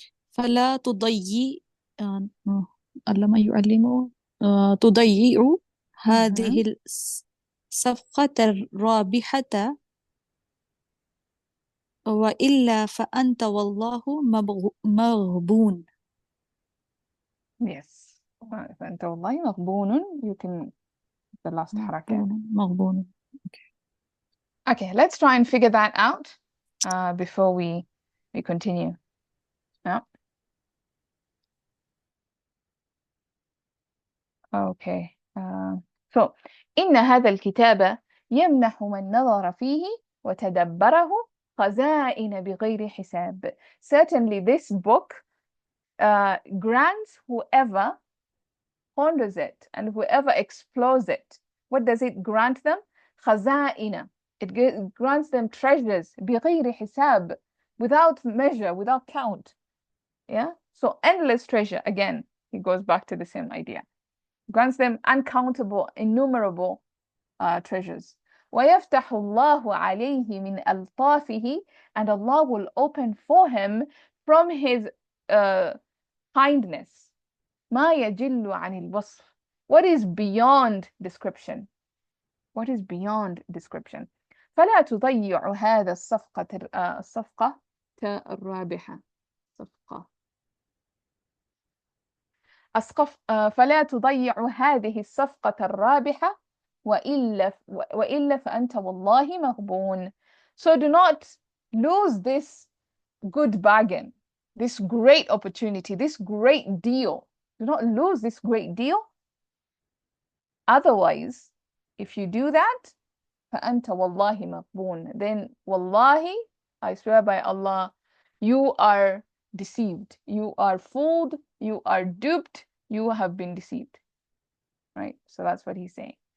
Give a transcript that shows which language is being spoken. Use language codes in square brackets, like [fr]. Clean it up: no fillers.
[ar] فلا تضيع لما يعلمه تضيع هذه الصفقة الرابحة وإلا فأنت والله مغبون. [en] Yes. [ar] فأنت والله مغبون. [en] You can the last حركة. [ar] مغبون. [en] Okay, let's try and figure that out before we continue. Yeah. Okay. So [ar] إن هذا الكتاب يمنح من نظر فيه وتدبره خزائن بغير حساب. [en] Certainly this book grants whoever ponders it and whoever explores it. What does it grant them? خزائن. It grants them treasures [ar] بغير حساب, [en] without measure, without count. Yeah. So endless treasure. Again, it goes back to the same idea. Grants them uncountable, innumerable treasures. [ar] وَيَفْتَحُ اللَّهُ عَلَيْهِ مِنْ أَلْطَافِهِ, [en] and Allah will open for him from his kindness. [ar] مَا يَجِلُّ عَنِ الْوَصْفِ, [en] what is beyond description. What is beyond description. [ar] فَلَا تُضَيِّعُ هَذَا الصَّفْقَةَ الرَّابِحَةَ. صفقة. فلا تضيع هذه الصفقة الرابحة وإلا فأنت والله مغبون. [en] So do not lose this good bargain, this great opportunity, this great deal. Do not lose this great deal. Otherwise, if you do that, [ar] فأنت والله مغبون, [en] then wallahi, I swear by Allah, you are deceived, you are fooled, you are duped, you have been deceived. Right? So that's what he's saying.